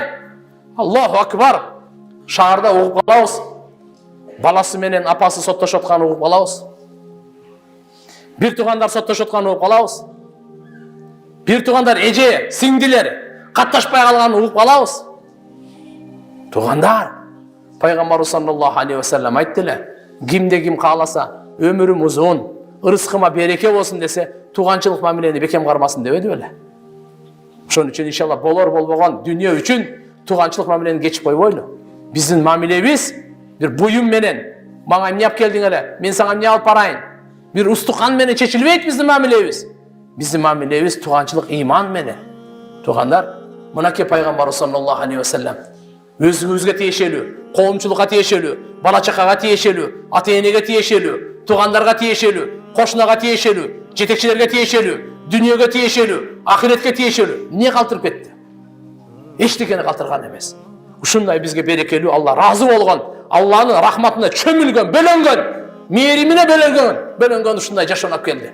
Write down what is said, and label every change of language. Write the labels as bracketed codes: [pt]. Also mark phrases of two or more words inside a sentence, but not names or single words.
[ar] الله أكبر. [ky] Шаарда угуп калабыз. Баласы менен апасы соттошуп атканын угуп калабыз. Бир тугандар соттошуп атканын угуп калабыз. Бир тугандар эже, сиңдилер катташпай калганын угуп калабыз. Тугандар, Пайгамбар [ar] صلى الله عليه وسلم [ky] айттылар, кимде ким кааласа, өмүрүм узун, ырыскыма береке болсун десе, туганчылык мамилени бекем кармасын дебеди беле. Ошон үчүн иншалла болор болбогон дүнүйө үчүн туганчылык мамилени кечип койбойлу. Биздин мамилебиз бир буюм менен, мага эмне алып келдиң эле, мен сага эмне алып барайын. Бир устукан менен чечилбейт биздин мамилебиз. Биздин мамилебиз туганчылык иман менен. Тугандар, мынакей Пайгамбар [ar] صلى الله عليه وسلم [ky] өзүңүзгө тиешелүү, коомчулукка тиешелүү, бала чакага тиешелүү, ата-энеге тиешелүү, тугандарга тиешелүү, кошунага тиешелүү, жетекчилерге тиешелүү, дүнүйөгө тиешелүү, ахиретке тиешелүү. Эмне калтырып кетти? Эчтекени калтырган эмес. Ушундай бизге берекелүү, Алла ыраазы болгон, Алланын рахматына чөмүлгөн, бөлөнгөн, мээримине бөлөнгөн ушундай жашоонуп келди.